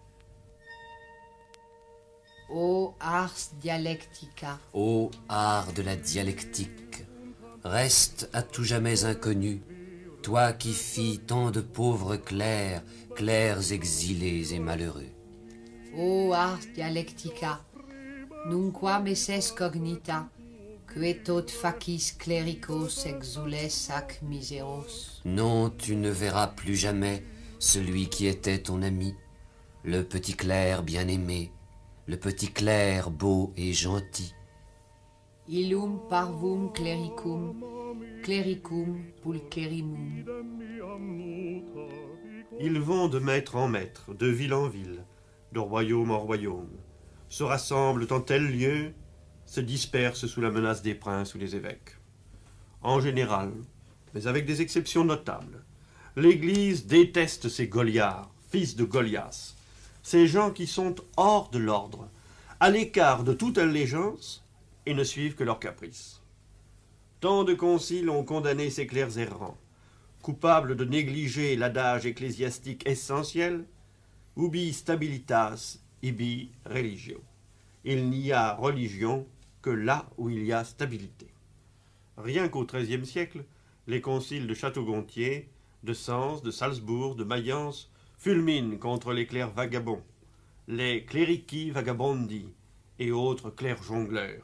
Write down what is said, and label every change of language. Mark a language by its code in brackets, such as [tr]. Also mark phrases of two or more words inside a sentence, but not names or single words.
[la] Ô ars dialectica, [fr] Ô art de la dialectique, reste à tout jamais inconnu, toi qui fis tant de pauvres clercs, clercs exilés et malheureux. [la] ô ars dialectica, nunquam esses cognita, que tot facis clericos exules ac miseros. [fr] Non, tu ne verras plus jamais celui qui était ton ami, le petit clerc bien-aimé, le petit clerc beau et gentil. [la] Illum parvum clericum, clericum pulcherimum. [fr] Ils vont de maître en maître, de ville en ville, de royaume en royaume, se rassemblent en tel lieu, se dispersent sous la menace des princes ou des évêques. En général, mais avec des exceptions notables, l'Église déteste ces Goliards, fils de Goliath, ces gens qui sont hors de l'ordre, à l'écart de toute allégeance et ne suivent que leurs caprices. Tant de conciles ont condamné ces clercs errants, coupables de négliger l'adage ecclésiastique essentiel, [la] ubi stabilitas, ibi religio. [fr] Il n'y a religion que là où il y a stabilité. Rien qu'au XIIIe siècle, les conciles de Château-Gontier, de Sens, de Salzbourg, de Mayence fulminent contre les clercs vagabonds, les [la] clerici vagabondi [fr] et autres clercs jongleurs.